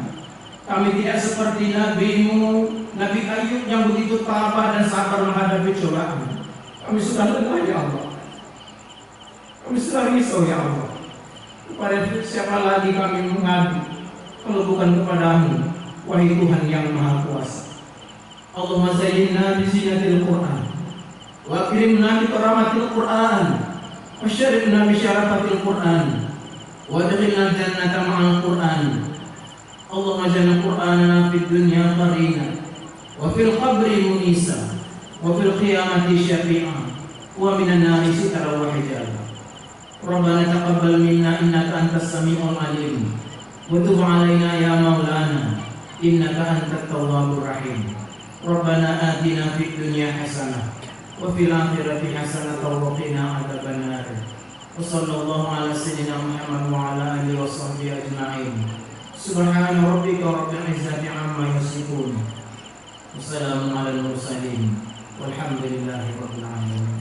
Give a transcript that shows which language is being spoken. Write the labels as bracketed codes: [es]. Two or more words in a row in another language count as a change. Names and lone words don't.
[id] Kami tidak seperti Nabi Ayub yang begitu tabah dan sabar menghadapi cobaan. Kami sudah lelah ya Allah. Kami sudah risau ya Allah. Kepada siapa lagi kami mengadu kalau bukan kepadamu, wahai Tuhan yang Maha Kuasa. [ar] اللهم زينا بزينة القرآن وأكرمنا بكرامة القرآن وشرفنا بشرافة القرآن وأدخلنا الجنة مع القرآن. اللهم اجعلنا قرآننا في الدنيا قرينا وفي القبر مؤنسا وفي القيامة شفيعا ومن النار سترا وحجابا. ربنا تقبل منا إنك أنت السميع العليم وتب علينا يا مولانا إنك أنت التواب الرحيم. ربنا آتنا في الدنيا حسنة وفي الآخرة حسنة وقنا عذاب النار. وصلى الله على سيدنا محمد وعلى آله وصحبه أجمعين. سبحان ربك رب العزة عما يصفون. والسلام على المرسلين والحمد لله رب العالمين.